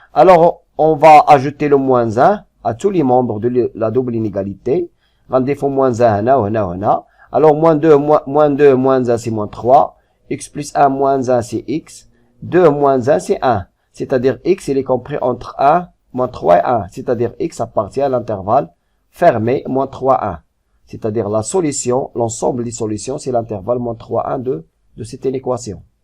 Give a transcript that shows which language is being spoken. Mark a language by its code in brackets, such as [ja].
[fr] Alors on va ajouter le moins 1 à tous les membres de la double inégalité. [ar] غنضيفو moins 1 هنا وهنا وهنا. [fr] Alors moins 2 moins 1 c'est moins 3. x plus 1 moins 1 c'est x. 2 moins 1 c'est 1. C'est-à-dire x il est compris entre 1, moins 3 et 1. C'est-à-dire x appartient à l'intervalle fermé moins 3, 1. C'est-à-dire la solution, l'ensemble des solutions, c'est l'intervalle moins 3, 1 de cette équation.